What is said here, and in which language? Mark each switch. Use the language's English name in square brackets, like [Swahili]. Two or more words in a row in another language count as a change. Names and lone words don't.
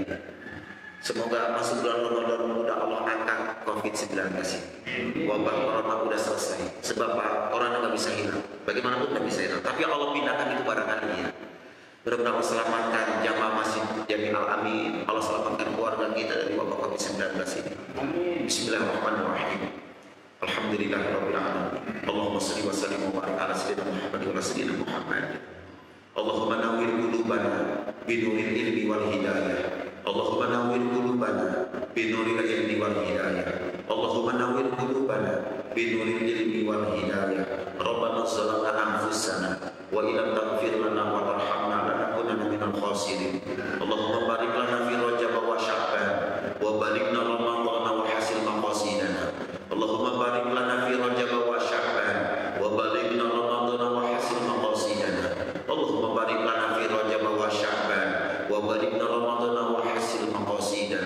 [Indonesian] Semoga masuk bulan Ramadan mudah Allah angkat COVID-19 ini. Wabah corona udah selesai. Sebab orang nggak bisa hilang. Bagaimanapun nggak bisa hilang. Tapi Allah pindahkan itu barangkali ya. Mudah-mudahan Allah selamatkan jamaah masjid Jamin Al-Amin. Allah selamatkan keluarga kita dari wabah COVID-19 ini. [Arabic] بسم الله الرحمن الرحيم. الحمد لله رب العالمين. اللهم صل وسلم وبارك على سيدنا محمد وسيدنا محمد. اللهم نور قلوبنا بنور العلم والهداية. اللهم نور قلوبنا بنور العلم والهداية. اللهم نور قلوبنا بنور العلم والهداية. ربنا ظلمنا أنفسنا وإن لم تغفر لنا وترحمنا لنكونن من الخاسرين. اللهم بارك لنا في رجب وشعبان وبلغنا رمضان وحصل مقاصدنا. اللهم بارك لنا في رجب وشعبان وبلغنا رمضان وحصل مقاصدنا. اللهم بارك لنا في رجب وشعبان وبلغنا رمضان وحصل مقاصدنا.